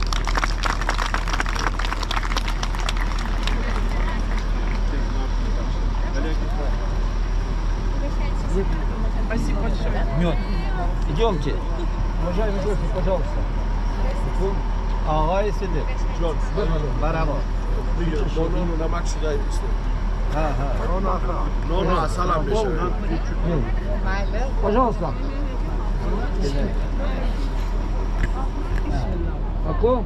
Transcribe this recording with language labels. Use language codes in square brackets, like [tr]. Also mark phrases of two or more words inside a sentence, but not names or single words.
[ru] Спасибо большое. Мед. Идемте. Уважаемый гость, пожалуйста. Ага, если ты. Бараво. [tg] Нон намак шуда есть. [ru] Ага. [tg] Нон салам бешеве. [ru] Пожалуйста. Какой?